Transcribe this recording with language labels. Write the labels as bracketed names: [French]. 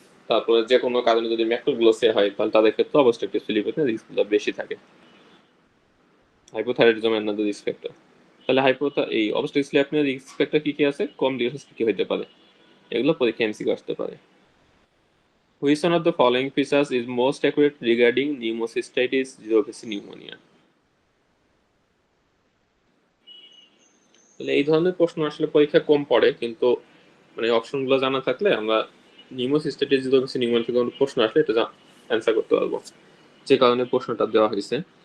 [Bangla] তারপরে যে কোনো কারণে যদি ম্যাক্রোগ্লোসিয়া হয় তাহলে তাদের ক্ষেত্রে অবস্ট্রাকটিভ স্লিপ অ্যাপনিয়া রিস্কগুলো বেশি থাকে। Hypothyroidism another risk factor. তাহলে এই অবস্ট্রাকটিভ স্লিপ অ্যাপনিয়ার রিস্ক ফ্যাক্টর কি কি আছে, কমপ্লিকেশনস কি কি হতে পারে, এগুলো পরীক্ষা এমসিকিউ আসতে পারে। [English] Which one of the following features is most accurate regarding pneumocystitis zoonosis pneumonia? [Bangla] তাহলে এই ধরনের প্রশ্ন আসলে পরীক্ষা কম পড়ে, কিন্তু মানে অপশনগুলো জানা থাকলে আমরা নিউমোসিস্টাইটিস জoonosis pneumonia থেকে কোনো প্রশ্ন আসলে এটা অ্যান্সার করতে পারবো, যে কারণে প্রশ্নটা দেওয়া হয়েছে।